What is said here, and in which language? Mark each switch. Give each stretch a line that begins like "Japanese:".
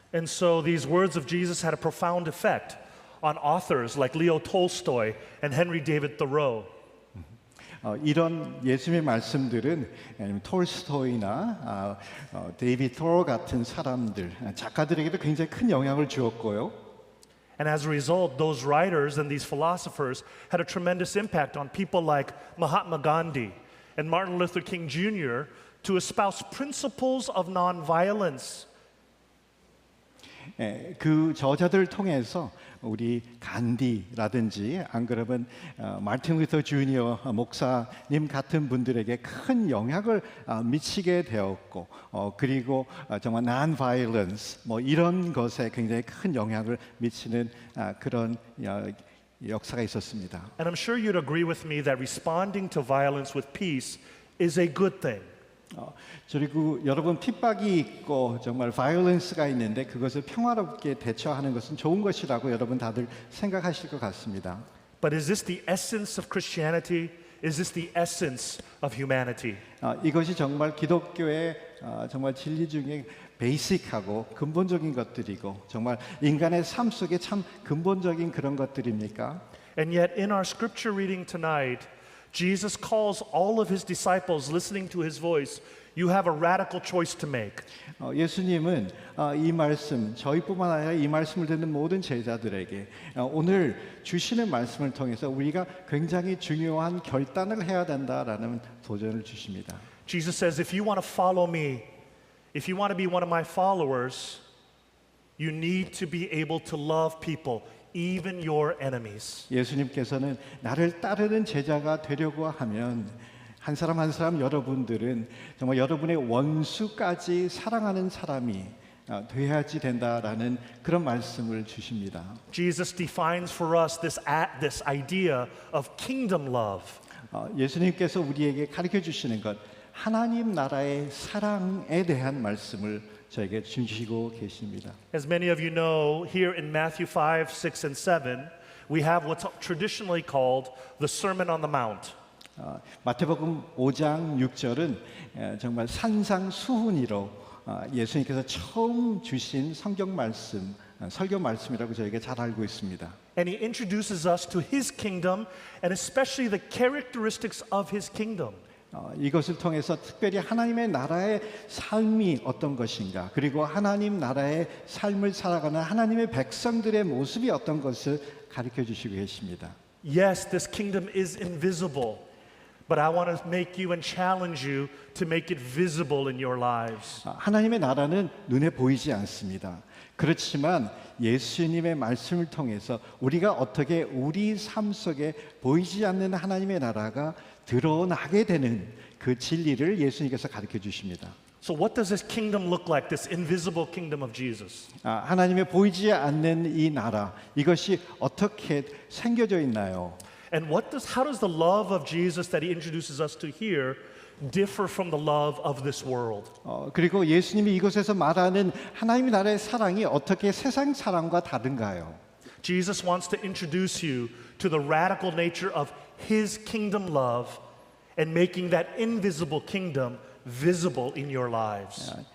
English: And so these words of Jesus had a profound effect on authors like Leo Tolstoy and Henry David Thoreau.
Korean: 이런 예수님의 말씀들은 톨스토이나 데이비드 토로 같은 사람들, 작가들에게도 굉장히 큰 영향을 주었고요.
English: And as a result, those writers and these philosophers had a tremendous impact on people like Mahatma Gandhi and Martin Luther King Jr. to espouse principles of nonviolence.
Korean: 그 저자들을 통해서 우리 간디라든지 안 그러면 마틴 루터 주니어 목사님 같은 분들에게 큰 영향을 미치게 되었고 그리고 정말 non-violence 뭐 이런 것에 굉장히 큰 영향을 미치는 그런 역사가 있었습니다.
English: And I'm sure you'd agree with me that responding to violence with peace is a good thing.
Korean: 그리고 여러분 핍박이 있고 정말 violence가 있는데 그것을 평화롭게 대처하는 것은 좋은 것이라고 여러분 다들 생각하실 것 같습니다.
English: But is this the essence of Christianity? Is this the essence of humanity?
Korean: 이것이 정말 기독교의 정말 진리 중에 베이직하고 근본적인 것들이고 정말 인간의 삶 속에 참 근본적인 그런 것들입니까?
English: And yet in our scripture reading tonight, Jesus calls all of his disciples listening to his voice, you have a radical choice to make.
Korean: 예수님은 이 말씀 저희뿐만 아니라 이 말씀을 듣는 모든 제자들에게 오늘 주시는 말씀을 통해서 우리가 굉장히 중요한 결단을 해야 된다라는 도전을 주십니다.
English: Jesus says, if you want to follow me, if you want to be one of my followers, you need to be able to love people, even your enemies.
Korean: 예수님께서는 나를 따르는 제자가 되려고 하면 한 사람 한 사람 여러분들은 정말 여러분의 원수까지 사랑하는 사람이 돼야지 된다라는 그런 말씀을 주십니다.
English: Jesus defines for us this idea of kingdom love.
Korean: 예수님께서 우리에게 가르쳐 주시는 것 하나님 나라의 사랑에 대한 말씀을 저에게 주시고 계십니다.
English: As many of you know, here in Matthew 5, 6, and 7, we have what's traditionally called the Sermon on the Mount.
Korean: 마태복음 5장 6절은 정말 산상수훈이로 예수님께서 처음 주신 성경 말씀, 설교 말씀이라고 저희가 잘 알고 있습니다.
English: And he introduces us to his kingdom and especially the characteristics of his kingdom.
Korean: 이것을 통해서 특별히 하나님의 나라의 삶이 어떤 것인가 그리고 하나님 나라의 삶을 살아가는 하나님의 백성들의 모습이 어떤 것을 가르쳐 주시고 계십니다.
English: Yes, this kingdom is invisible, but I want to make you and challenge you to make it visible in your lives.
Korean: 하나님의 나라는 눈에 보이지 않습니다. 그렇지만 예수님의 말씀을 통해서 우리가 어떻게 우리 삶 속에 보이지 않는 하나님의 나라가 드러나게 되는 그 진리를 예수님께서 가르쳐 주십니다.
English: So what does this kingdom look like, this invisible kingdom of Jesus?
Korean: 하나님의 보이지 않는 이 나라, 이것이 어떻게 생겨져 있나요?
English: And how does the love of Jesus that he introduces us to here differ from the love of this world?
Korean: 그리고 예수님이 이곳에서 말하는 하나님의 나라의 사랑이 어떻게 세상 사랑과 다른가요?
English: Jesus wants to introduce you to the radical nature of his kingdom love and making that invisible kingdom visible in your lives.